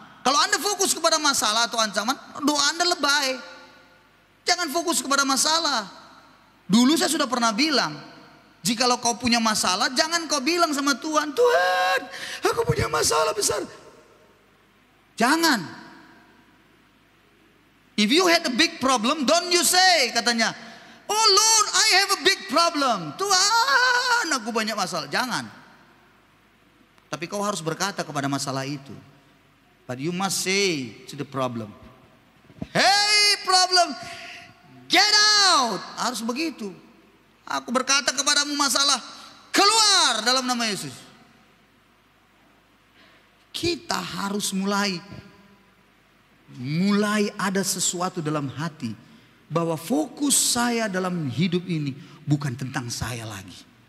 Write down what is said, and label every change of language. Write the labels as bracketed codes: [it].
[id] Kalau Anda fokus kepada masalah atau ancaman, doa Anda lebay. Jangan fokus kepada masalah. Dulu saya sudah pernah bilang, jikalau kau punya masalah, jangan kau bilang sama Tuhan, Tuhan, aku punya masalah besar. Jangan. [en] If you had a big problem, don't you say, katanya, oh Lord, I have a big problem. [id] Tuhan, aku banyak masalah. Jangan. Tapi kau harus berkata kepada masalah itu. [en] But you must say to the problem, hey problem, get out. [id] Harus begitu. Aku berkata kepadamu masalah, keluar dalam nama Yesus. Kita harus mulai ada sesuatu dalam hati, bahwa fokus saya dalam hidup ini bukan tentang saya lagi.